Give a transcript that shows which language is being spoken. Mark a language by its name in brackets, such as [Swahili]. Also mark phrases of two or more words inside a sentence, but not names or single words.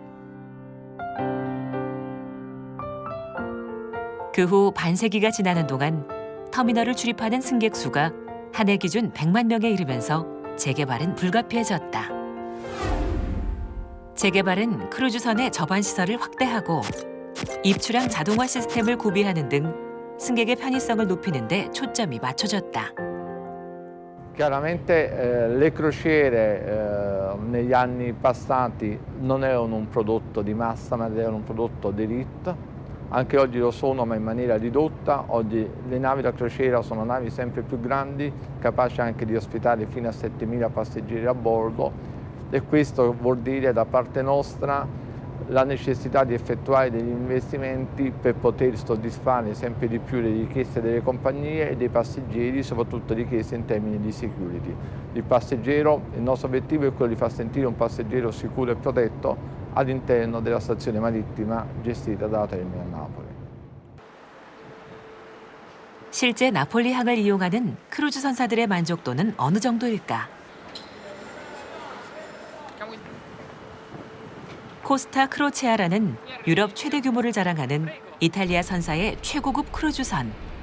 [Korean] 그 후 반세기가 지나는 동안 터미널을 출입하는 승객 수가 한 해 기준 100만 명에 이르면서 재개발은 불가피해졌다. 재개발은 크루즈선의 저반 시설을 확대하고 입출항 자동화 시스템을 구비하는 등 승객의 편의성을 높이는 데 초점이 맞춰졌다. [Italian] Chiaramente le crociere negli anni passati non erano un prodotto di massa, ma erano un prodotto d'élite. Anche oggi lo sono, ma in maniera ridotta. Oggi le navi da crociera sono navi sempre più grandi, capaci anche di ospitare fino a 7.000 passeggeri a bordo, e questo vuol dire da parte nostra la necessità di effettuare degli investimenti per poter soddisfare sempre di più le richieste delle compagnie e dei passeggeri, soprattutto richieste in termini di security. Il nostro obiettivo è quello di far sentire un passeggero sicuro e protetto all'interno della stazione marittima gestita dalla Terminal Napoli. [Korean] 실제 나폴리항을 이용하는 크루즈 선사들의 만족도는 어느 정도일까? 코스타 크로체아라는 유럽 최대 규모를 자랑하는 이탈리아 선사의 최고급 크루즈선.